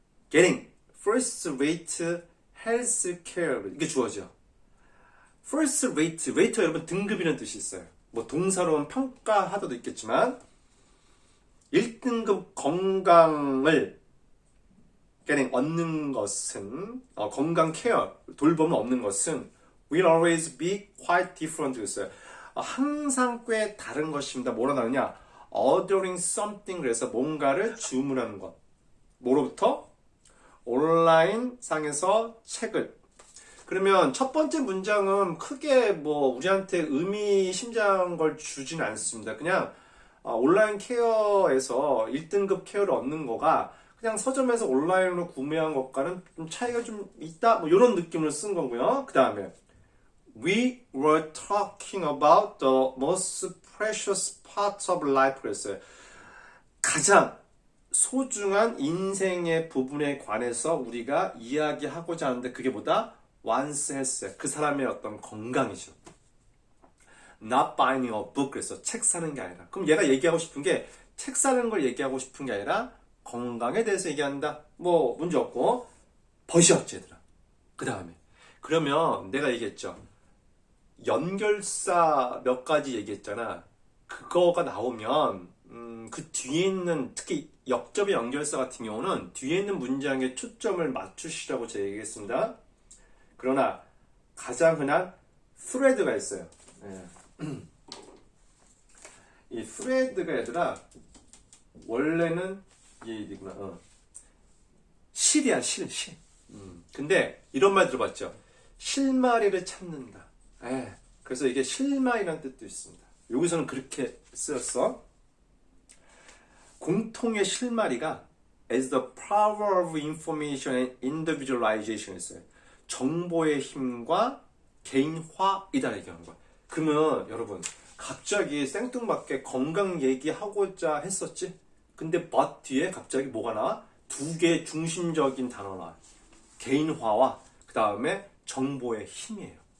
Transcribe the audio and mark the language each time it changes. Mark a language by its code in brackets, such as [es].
[en] Getting first rate health care. [ko] 이게 주어져. [en] first rate, rate [ko] 여러분 등급이라는 뜻이 있어요. 뭐 동사로는 평가하다도 있겠지만 1등급 건강을 [en] getting [ko] 얻는 것은 건강 케어, 돌봄을 얻는 것은 [en] will always be quite different [ko] 그랬어요. 항상 꽤 다른 것입니다. 뭐라 나오냐? [en] ordering something [ko] 그래서 뭔가를 주문하는 것. 뭐로부터? 온라인 상에서 책을. 그러면 첫 번째 문장은 크게 우리한테 의미심장한 걸 주진 않습니다. 그냥 온라인 케어에서 1등급 케어를 얻는 거가 그냥 서점에서 온라인으로 구매한 것과는 좀 차이가 좀 있다 이런 느낌을 쓴 거고요. 그 다음에 [en] We were talking about the most precious parts of life [ko] 그랬어요. 가장 소중한 인생의 부분에 관해서 우리가 이야기하고자 하는데 그게 뭐다? [en] one's health, [ko] 그 사람의 어떤 건강이죠. [en] Not buying a book [ko] 그래서 책 사는 게 아니라 그럼 얘가 얘기하고 싶은 게 책 사는 걸 얘기하고 싶은 게 아니라 건강에 대해서 얘기한다. 문제 없고 버시었지 얘들아. 그 다음에 그러면 내가 얘기했죠. 연결사 몇 가지 얘기했잖아. 그거가 나오면 그 뒤에 있는 특히 역접의 연결사 같은 경우는 뒤에 있는 문장에 초점을 맞추시라고 제가 얘기했습니다. 그러나 가장 흔한 thread가 있어요. 이 thread가 얘들아 원래는 이구나. 실이야, 실. 근데 이런 말 들어봤죠? 실마리를 찾는다. 그래서 이게 실마리라는 뜻도 있습니다. 여기서는 그렇게 쓰였어. 공통의 실마리가 [en] as the power of information and individualization [ko] 했어요. 정보의 힘과 개인화이다 얘기하는 거야. 그러면 여러분 갑자기 생뚱맞게 건강 얘기하고자 했었지? 근데 but 뒤에 갑자기 뭐가 나와? 두 개의 중심적인 단어가 나와. 개인화와 그 다음에 정보의 힘이에요.